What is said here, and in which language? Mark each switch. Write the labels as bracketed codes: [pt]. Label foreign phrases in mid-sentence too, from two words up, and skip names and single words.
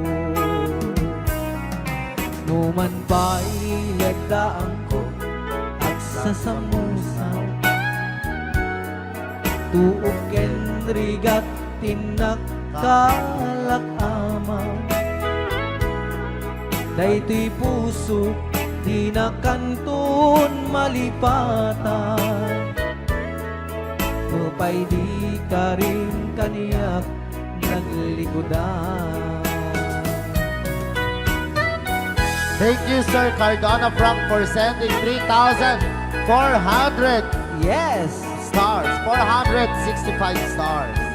[ilo] Numan pa'y legdaan ko at sasamusan, tuok ken rigat tinakkalak amang. Daytoy puso di na kanton malipatan, nupay di ka rin kaniyak naglikodan. [en] Thank you, Sir Cardona Frank, for sending 3,400 Yes! stars. 465 stars.